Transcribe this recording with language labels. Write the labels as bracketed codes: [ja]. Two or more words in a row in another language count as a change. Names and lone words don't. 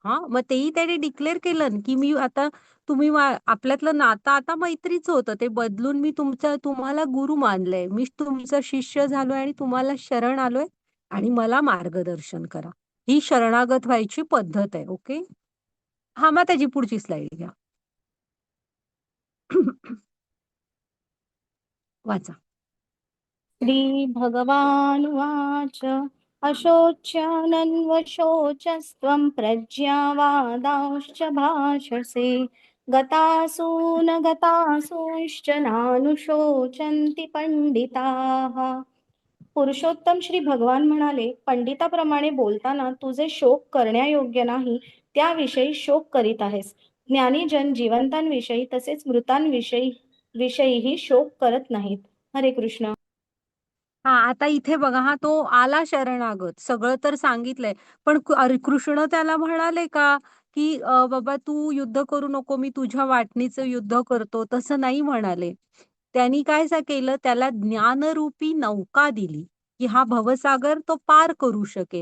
[mr] हा, मग तेही त्याने डिक्लेअर केलं की मी आता आपल्यातलं नातं आता मैत्रीचं होतं, ते बदलून मी तुम्हाला गुरु मानलंय, मी तुमचा शिष्य झालोय आणि तुम्हाला शरण आलोय आणि मला मार्गदर्शन करा. ही शरणागत व्हायची पद्धत आहे. ओके. हा, मग त्याची पुढची स्लाइड घ्या. वाचा. [sa] श्री भगवानुवाच अशोच्यानन्वशोचस्त्वं प्रज्ञावादांश्च भाषसे गतासून गतासूंश्च नानुशोचन्ति पंडिताः. [mr] पुरुषोत्तम श्री भगवान म्हणाले, पंडिताप्रमाणे बोलताना तुझे शोक करण्यायोग्य नाही त्याविषयी शोक करीत आहेस. ज्ञानीजन जिवंतांविषयी तसेच मृतांविषयीही शोक करत नाहीत. हरे कृष्ण. हा, आता इथे बघा, हा तो आला शरणागत, सगळं तर सांगितलंय, पण कृष्ण त्याला म्हणाले का की बाबा तू युद्ध करू नको, मी तुझ्या वाटणीचं युद्ध करतो, तसं नाही म्हणाले. त्यांनी काय केलं, त्याला ज्ञानरूपी नौका दिली की हा भवसागर तो पार करू शकेल.